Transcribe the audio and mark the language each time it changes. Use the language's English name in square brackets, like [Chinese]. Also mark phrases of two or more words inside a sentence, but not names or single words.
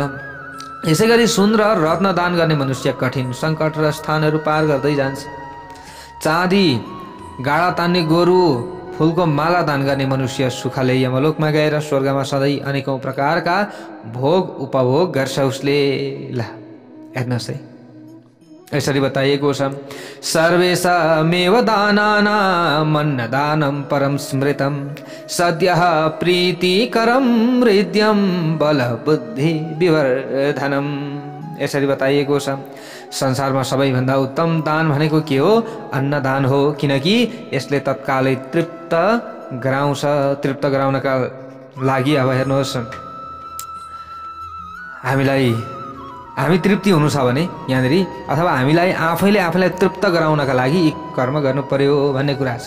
[Nepali] यसै गरी सुन र रत्न दान गर्ने मनुष्य कठिन सङ्कट र स्थानहरू पार गर्दै जान्छ। चाँदी गाडा तान्ने गोरु फुलको माला दान गर्ने मनुष्य सुखले यमलोकमा गएर स्वर्गमा सधैँ अनेकौं प्रकारका भोग उपभोग गर्छ उसले। ल हेर्नुहोस् है, यसरी बताइएको छ [Sanskrit] सर्वेषामेव दानानाम् अन्नदानं परं स्मृतं सद्यः प्रीतिकरं हृद्यं बलबुद्धि विवर्धनम्। [Nepali] यसरी बताइएको छ संसारमा सबैभन्दा उत्तम दान भनेको के हो? अन्नदान हो, किनकि यसले तत्कालै तृप्त गराउँछ। तृप्त गराउनका लागि अब हेर्नुहोस्, हामी तृप्ति हुनु छ भने यहाँनिर, अथवा हामीलाई आफैलाई तृप्त गराउनका लागि यी कर्म गर्नु पर्यो भन्ने कुरा छ।